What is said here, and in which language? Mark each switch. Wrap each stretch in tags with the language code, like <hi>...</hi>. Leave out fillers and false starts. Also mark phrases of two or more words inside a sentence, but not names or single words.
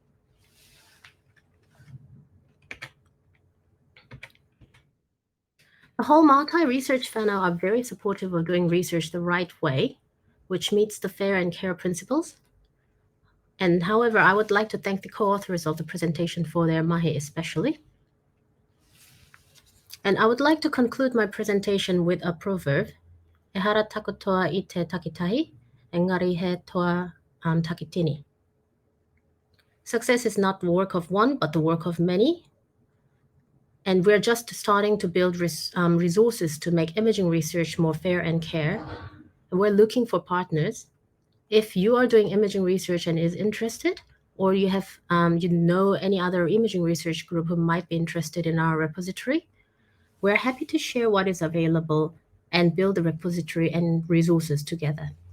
<en>The whole MARTA research panel are very supportive of doing research the right way, which meets the fair and care principles. And however, I would like to thank the co-authors of the presentation for their mahi especially. And I would like to conclude my presentation with a proverb.</en> <mi>Ehara takotoa ite takitahi, engari he toa takitini.</mi> <en>Success is not the work of one, but the work of many. And we're just starting to build resources to make imaging research more fair and care. And we're looking for partners. If you are doing imaging research and is interested, or you have any other imaging research group who might be interested in our repository, we're happy to share what is available and build the repository and resources together.</en>